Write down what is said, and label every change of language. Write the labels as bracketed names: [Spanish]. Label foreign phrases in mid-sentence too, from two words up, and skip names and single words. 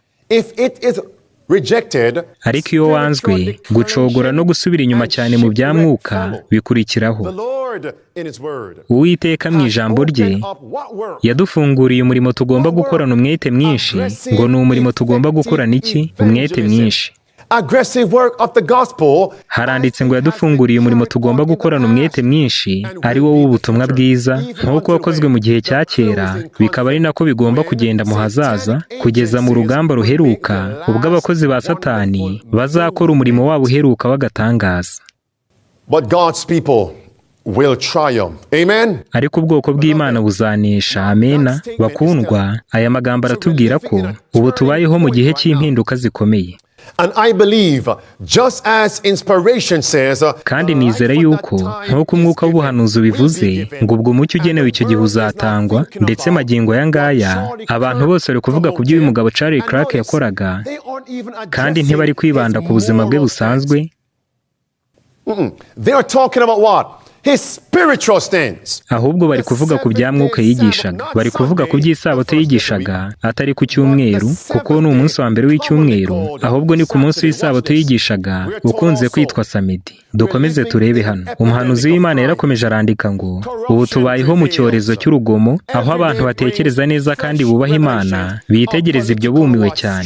[English] If it is rejected, [Kinyarwanda] ariko iyo wanzwe, gucogora no gusubira inyuma cyane mu byamwuka bikurikiraho. [English] the Lord in His word [Kinyarwanda] Uwiteka mu ijambo rye [English] opened up what work? [Kinyarwanda] yadufunguriye umurimo tugomba gukorana umwete mwinshi. Ngo ni umurimo tugomba gukorana iki? Umwete mwinshi. [English] Aggressive work of the gospel. [Kinyarwanda] Haranditse ngo yadufunguriye umurimo tugomba gukorana umwete mwinshi, ari wo w'ubutumwa bwiza, nk'uko wakozwe mu gihe cya kera, bikaba ari nako bigomba kugenda mu hazaza, kugeza mu rugamba ruheruka, ubwo abakozi ba Satani bazakora umurimo wabo uheruka w'agatangaza. [English] But God's people will triumph. Amen. [Kinyarwanda] Ariko ubwoko bw'Imana buzanesha. Amena. Bakundwa, aya magambo aratubwira ko ubu tubayeho mu gihe cy'impinduka zikomeye. [English] And I believe, just as inspiration says, [Kinyarwanda] Kandi nizera yuko nk'uko umwuka w'ubuhanuzi ubivuze ngo ubwo umucyo ugenewe icyo gihe uzatangwa, ndetse magingo aya ngaya abantu bose bari kuvuga ku by'uyu mugabo Charlie Clark yakoraga, kandi ntibari kwibanda ku buzima bwe busanzwe, [English] They are talking about what? His spiritual stance. [Kinyarwanda] ahubwo bari kuvuga ku bya mwuka yigishaga. Bari kuvuga ku by'isabato yigishaga, atari ku cyumweru, kuko ni umunsi wa mbere w'icyumweru, ahubwo ni ku munsi w'isabato yigishaga ukunze kwitwa Samedi. Dukomeze turebe hano. Umuhanuzi w'Imana yarakomeje arandika ngo, ubu tubayeho mu cyorezo cy'urugomo, aho abantu batekereza neza kandi bubaha Imana, bitegereza ibyo bumiwe cyane.